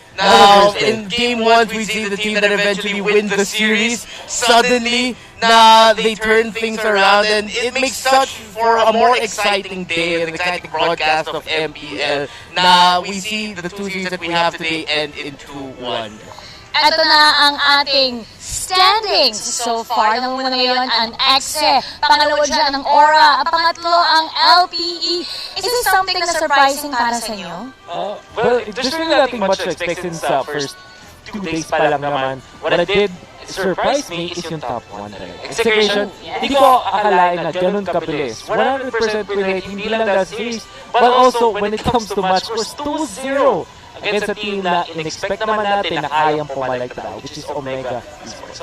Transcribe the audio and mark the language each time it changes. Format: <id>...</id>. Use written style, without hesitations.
<en>Now, in game 1, we see the team that eventually wins the series. Suddenly, they turn things around, and it makes such for a more exciting day, an exciting broadcast of MPL. Now, we see the 2 series that we have today end in 2-1.</en> <tl>Ito na ang ating standings. So far, namuna ngayon ang EXE. Pangalawa dyan ang Aura. At pangatlo ang LPE.</tl> <en>Is this something na surprising para sa inyo? Well, there's really nothing much to expect since first 2 days</en> <tl>pa lang naman.</tl> <en>What I did surprise me is</en> <tl>yung top 1 talaga. Execution, hindi ko akalain na ganun kabilis. 100% win rate, hindi lang that series,</tl> <en>but also when it comes to match scores,</en> <tl>2-0 against a team na in-expect naman natin na kayang pumaligtad, which is Omega Esports.</tl>